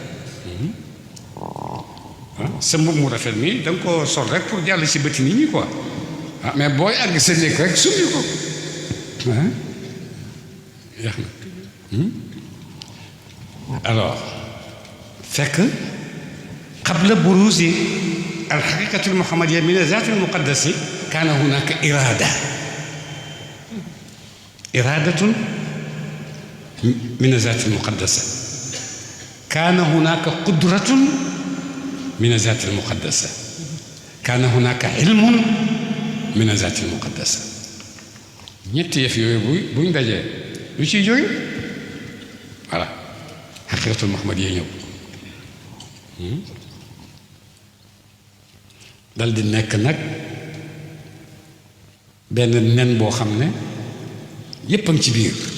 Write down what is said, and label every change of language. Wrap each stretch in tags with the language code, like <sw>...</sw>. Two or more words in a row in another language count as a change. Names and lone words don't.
<wo>sa mbubb mu rafet mi da nga ko sol rek pour jàll ci bëti nit ñi</wo> <fr>quoi ah mais</fr> <wo>booy àgg sa néeg rek summi ko yax na</wo> <ar>alors fekk قبل بروز الحقيقة المحمدية من الذات المقدس كان هناك إرادة من الذات المقدسة، كان هناك قدرة من الذات المقدسة، كان هناك علم من الذات المقدسة.</ar> <wo>ñett yëf yooyu buñ dajee lu ciy jóge voilà</wo> <ar>الحقيقة المحمدية</ar> <wo>ñëw dal di nekk nag benn nen boo xam ne yépp a ngi ci biir</wo>